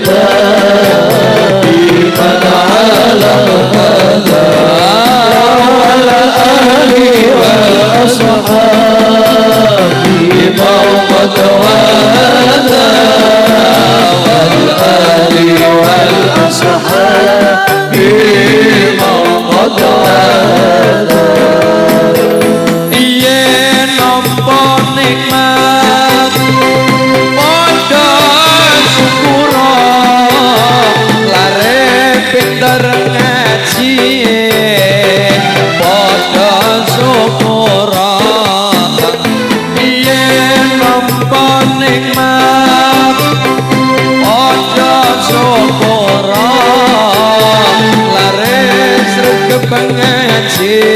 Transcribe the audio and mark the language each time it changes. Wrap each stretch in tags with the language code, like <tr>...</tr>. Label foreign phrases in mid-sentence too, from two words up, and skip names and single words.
<ar>دائما على هادي على آله وأصحابه من قد وحد والآله والأصحابه من قد وحد wal alihi wal ashabihi man qad wahada</ar> <jv>yen nampa nikmat padha syukura lare pinter ngaji padha syukura yen nampa nikmat padha syukura lare sregep ngaji</jv>